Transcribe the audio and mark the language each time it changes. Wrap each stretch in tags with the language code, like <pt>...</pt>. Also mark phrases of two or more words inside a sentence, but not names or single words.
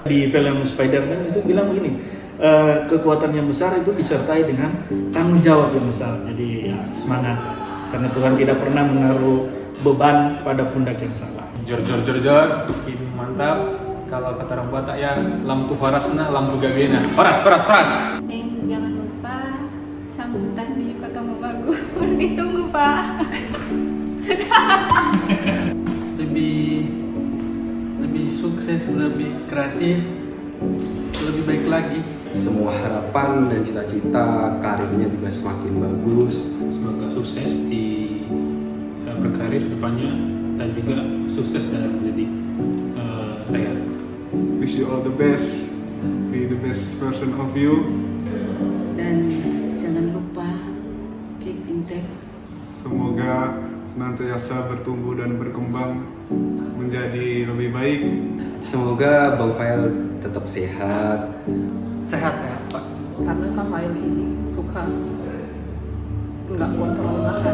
<id>Di film Spider-Man itu bilang begini, kekuatan yang besar itu disertai dengan tanggung jawab yang besar. Jadi ya, semangat, karena Tuhan tidak pernah menaruh beban pada pundak yang salah. Jor, makin mantap. Kalau kata orang Batak ya,</id> <bbc>lam tu harasna, lam tu gagena.</bbc> <id>Horas. Dan jangan lupa sambutan di Kota Mobagu. Ditunggu Pak. Sudah. lebih sukses, lebih kreatif, lebih baik lagi. Semua harapan dan cita-cita karirnya juga semakin bagus. Semoga sukses di berkarir ke depannya dan juga sukses dalam menjadi</id> <en>wish you all the best, be the best version of you.</en> <id>Dan jangan lupa</id> <en>keep intact.</en> <id>Semoga senantiasa bertumbuh dan berkembang menjadi lebih baik. Semoga Bang Fael tetap sehat. Sehat-sehat Pak. Karena Kak Fael ini suka nggak kontrol makan.</id>